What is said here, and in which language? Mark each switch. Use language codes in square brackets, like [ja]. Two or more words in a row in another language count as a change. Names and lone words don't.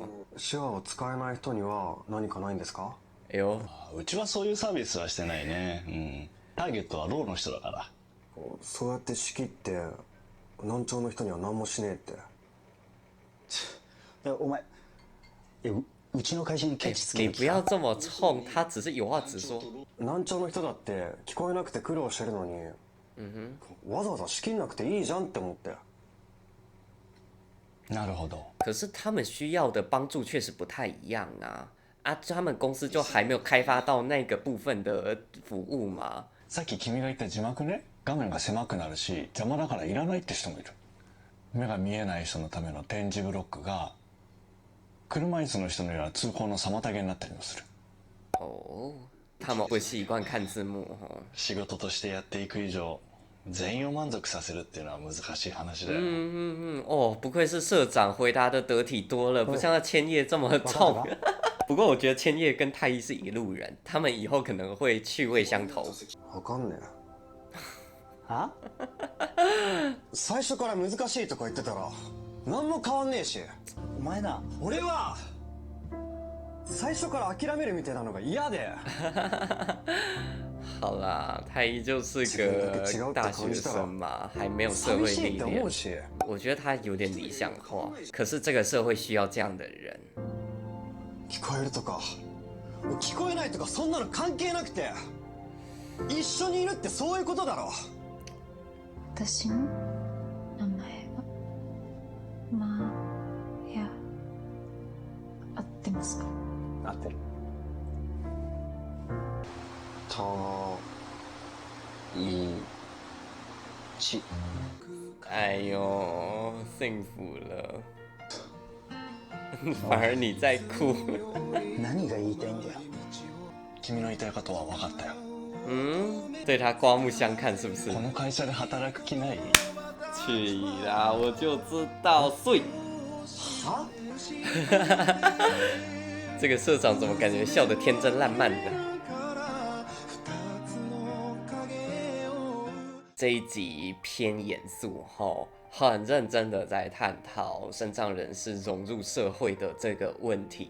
[ja] 手話を使えない人には何かないんですか？ [zh] 哎呦， [ja] うちはそういうサービスはしてないね。ターゲットはろうの人だから。そうやって仕切って難聴の人には何もしねえって。お前うちの会社にケチつける [zh] 你不要这么冲，他只是有话直说。 [ja] 難聴の人だって聞こえなくて苦労してるのに、わざわざ仕切んなくていいじゃんって思って。なるほど。 [zh] 可是他们需要的帮助确实不太一样啊。他们公司就还没有开发到那个部分的服务嘛。 [ja] さっき君が言った字幕ね、画面が狭くなるし邪魔だからいらないって人もいる。目が見えない人のための点字ブロックが車椅子の人のような通行の妨げになったりもする。 [zh] 哦，他们不习惯看字幕哦。 [ja] 仕事としてやっていく以上、全員を満足させるっていうのは難しい話だよ。 [zh] 哦，不愧是社长，回答的得体多了，不像那千叶这么重。不过我觉得千叶跟太一是一路人，他们以后可能会趣味相投。 [ja] わかんねえ。は？最初から難しいとか言ってたら何も変わんねえし。お前な。俺は最初から諦めるみたいなのが嫌で。 [zh] 好啦，太一就是个大学生嘛，还没有社会历练。我觉得他有点理想化，可是这个社会需要这样的人。 [ja] 聞こえるとか聞こえないとかそんなの関係なくて、一緒にいるってそういうことだろ。私の名前はまや。合ってますか？合ってる。たいち。 [zh] 哎呦，幸福了。反而你在哭。 [ja] 何が言いたいんだよ。君の言いたいことは分かったよ。 [zh] 对他刮目相看是不是？ [ja] この会社で働く気ない？ [zh] 去啦，我就知道，碎。这个社长怎么感觉笑得天真烂漫的？这一集偏严肃后，很认真的在探讨身障人士融入社会的这个问题。